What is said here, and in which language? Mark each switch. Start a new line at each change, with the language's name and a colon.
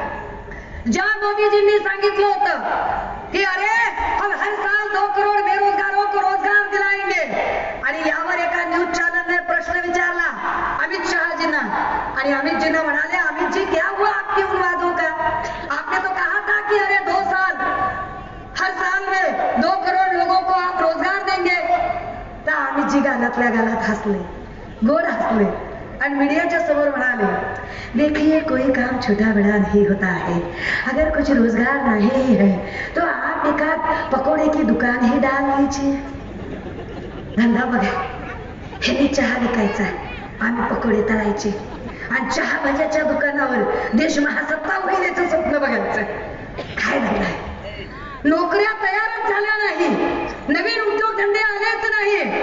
Marathi: मोदीजींनी सांगितलं होतं की
Hindi: अरे हम हर साल 2 करोड बेरोजगारों को रोजगार दिलाएंगे.
Marathi: आणि यावर एका न्यूज चॅनलने प्रश्न विचारला अमित शहाजींना आणि अमितजींना म्हणाले
Hindi: अमितजी क्या हुआ आपकी उन वादों का? आपने तो कहा था कि अरे 2 साल हर साल में 2 करोड लोगों को आप रोजगार देंगे.
Marathi: तर अमितजी गालातल्या गालात हसले, गोड हसले और मीडिया के समोर म्हणाले
Hindi: देखिए कोई काम छोटा बड़ा नहीं होता है. अगर कुछ रोजगार नहीं है तो आप एकाद पकोड़े की दुकान ही डाल लीजिए.
Marathi: धंदा बघा, ह्याने चहा विकायचा, आम्ही पकोडे तळायचे आणि चहा भाज्याच्या दुकानावर देश महासत्ता होईल याचं स्वप्न बघायचं. काय झालंय? नोकऱ्या तयारच झाल्या नाही, नवीन उद्योगधंदे आलेच नाही.